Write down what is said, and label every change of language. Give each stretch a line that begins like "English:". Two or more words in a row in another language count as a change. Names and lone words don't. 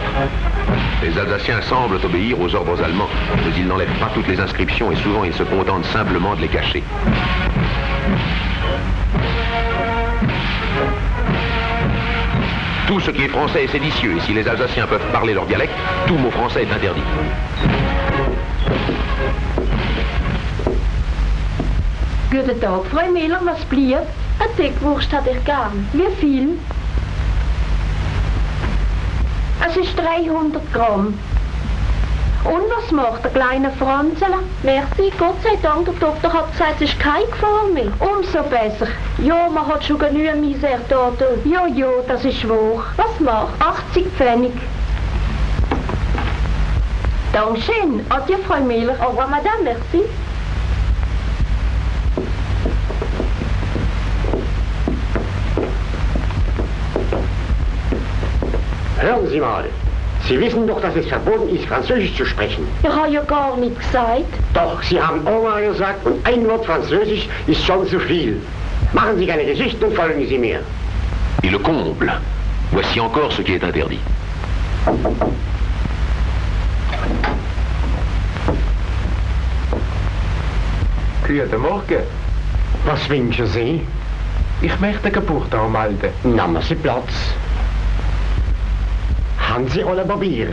French: Les Alsaciens semblent obéir aux ordres allemands, mais ils n'enlèvent pas toutes les inscriptions et souvent ils se contentent simplement de les cacher. Tout ce qui est français est séditieux, et si les Alsaciens peuvent parler leur dialecte, tout mot français est interdit.
German: Guten Tag, Frau Miller, was blieb? Eine Dickwurst hätte ich gern. Wie viel? Es ist 300 Gramm. Und was macht der kleine Franzl? Merci, Gott sei Dank, der Doktor hat gesagt, es ist keine Gefahr mehr. Umso besser. Ja, man hat schon genügend Misere da. Ja, ja, das ist wahr. Was macht? 80 Pfennig. Dankeschön. Adieu, Frau Miller.
French: Au revoir, Madame, merci.
German: Hören Sie mal, Sie wissen doch, dass es verboten ist, Französisch zu sprechen. Ich habe ja gar nichts gesagt. Doch, Sie haben Oma gesagt und ein Wort Französisch ist schon zu viel. Machen Sie keine Geschichten und folgen Sie mir.
French: Et le comble. Voici encore ce qui est interdit.
German: Guten Morgen. Was wünschen Sie? Ich möchte Geburt anmelden. Nehmen Sie Platz. Haben Sie alle Papiere?